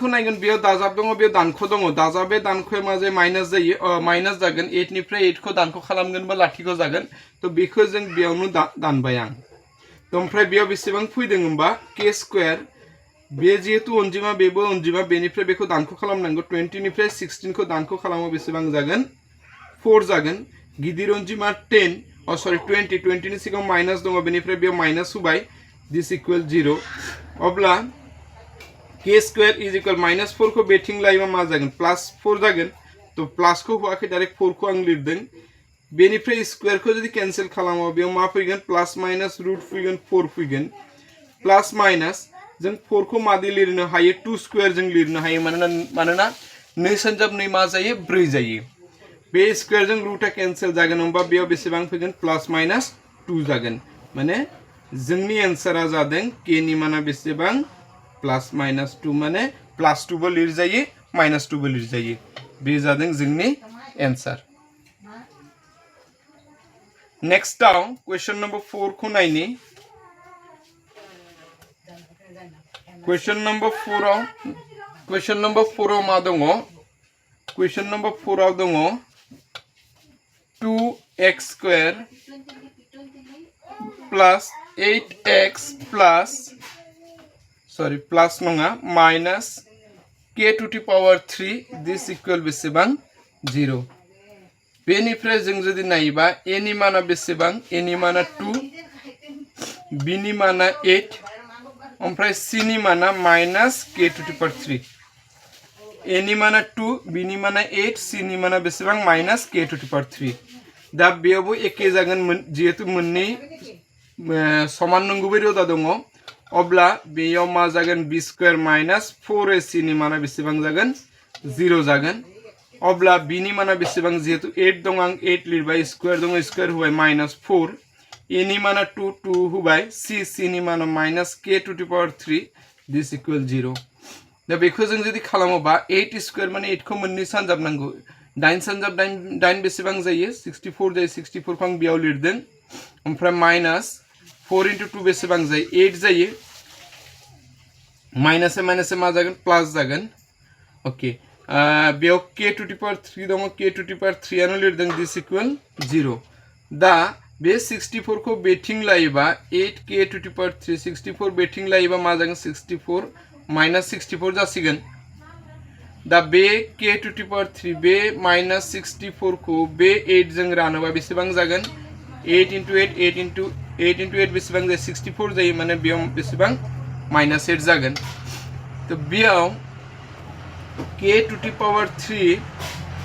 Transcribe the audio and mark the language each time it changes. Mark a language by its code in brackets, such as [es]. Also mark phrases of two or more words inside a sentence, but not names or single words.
[brx] नायगोन बेयाव दाजाब दङ बेयाव दानख दङ दाजाबे दानखया मा जायो माइनास जायो माइनास जागोन 8 निफ्राय 8 खौ दानख खालामगोन बा लाथिख जागोन तो बेखौ जों बेयावनो दानबाय आं तो ओमफ्राय बेयाव बेसेबां फैदों होनबा k स्क्वायर बे जेहेतु अनजिमा बेबो अनजिमा बेनिफ्राय बेखौ दानख खालामनांगौ 20 निफ्राय 16 खौ दानख खालामो बेसेबां जागोन 4 जागोन गिदिर अनजिमा 10 सॉरी 20 नि सिगां माइनास दङ बेनिफ्राय बेयाव माइनास होबाय [en] this equal [brx] 0 अब्ला k [en] square is equal minus [brx] 4 को बेथिं लायोबा मा जागोन प्लस 4 जागोन तो प्लस को होआखै डाइरेक्ट 4 को आं लिरदों बेनिफ्राय स्क्वायर को जदि कैंसिल खालामो बेयाव मा फैगोन [en] plus minus root [brx] फैगोन 4 फैगोन [en] plus minus [brx] जों 4 को मादि लिरनो हायो 2 स्क्वायर जों लिरनो हायो मानोना 2 सानजाब 2 मा जायो 4 जायो बे स्क्वायर जों रूटा कैंसिल जागोन होनबा बेयाव बेसेबां फैगोन [en] plus minus [brx] 2 जागोन माने जोंनि आंसरा जादों k नि माना बेसेबां प्लस माइनास 2 माने प्लस 2 बो लिरजायो माइनास 2 बो लिरजायो बे जादों जोंनि आंसर [en] next down question number [brx] 4 को नायनि [en] question number [brx] 4 आव मा दङ [en] question number [brx] 4 आव दङ [en] 2x square plus 8x plus sorry plus नङा minus k to the power 3 this equal [brx] बेसेबां 0 बेनिफ्राय जों जुदि नायोबा a नि माना बेसेबां a नि माना 2 b नि माना 8 ओमफ्राय c नि माना [en] minus k to the power 3 [brx] a नि माना 2 b नि माना 8 c नि माना बेसेबां minus [en] k to the power 3 [brx] दा बेयावबो एके जागोन जेहेतु मोननै समान नंगुबै रोदा दङ अब्ला बेयाव मा जागोन b [en] square minus [brx] 4ac नि माना बेसेबां जागोन 0 जागोन अब्ला b नि माना बेसेबां जेहेतु 8 दङ आं 8 लिरबाय स्क्वायर दङ स्क्वायर होबाय माइनास 4 a नि माना 2 होबाय c नि माना माइनास [en] k to the power 3 this equal [brx] 0 दा बेखौ जों जुदि खालामोबा 8 स्क्वायर माने 8 खौ मोननै सानजाब नांगौ 9 सानजाब 9 बेसेबां जायो 64 जायो 64 खौ आं बेयाव लिरदों ओमफ्राय माइनास 4 into 2 बेसेबां जायो 8 जायो माइनास मा जागोन प्लस जागोन ओके बेयाव [en] k to the power 3 [brx] दङ [en] k to the power 3 [brx] आनो लिरदों [en] this equal [brx] 0 दा बे 64 को बेथिं लायोबा [en] 8k to the power 3 [brx] 64 बेथिं लायोबा मा जागोन 64 माइनास 64 जासिगोन दा बे k [en] to the power [brx] 3 बे माइनस 64 को बे 8 जों रानोबा बेसेबां जागोन 8 into 8 8 into 8 बेसेबां जायो 64 जायो माने बेयाव बेसेबां माइनस 8 जागोन तो बेयाव k [en] to the power [brx] 3